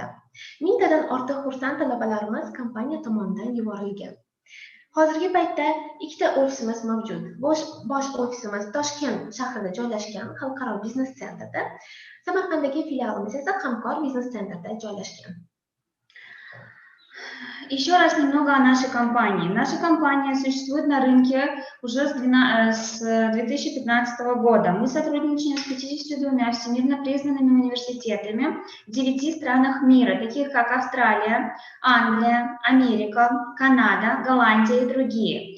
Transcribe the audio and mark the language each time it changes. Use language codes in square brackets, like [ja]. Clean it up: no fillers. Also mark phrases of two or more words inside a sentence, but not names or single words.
[uz] 1000 tadan ortiq xursand talabalarimiz kompaniya tomonidan yuborilgan. Hozirgi paytda ikkita ofisimiz mavjud. Bosh ofisimiz Toshkent shahrida joylashgan Xalqaro biznes sentrda, Samarqanddagi filialimiz esa Hamkor biznes sentrda joylashgan. [ru] Еще раз немного о нашей компании. Наша компания существует на рынке уже с 2015 года. Мы сотрудничаем с 52 всемирно признанными университетами в 9 странах мира, таких как Австралия, Англия, Америка, Канада, Голландия и другие.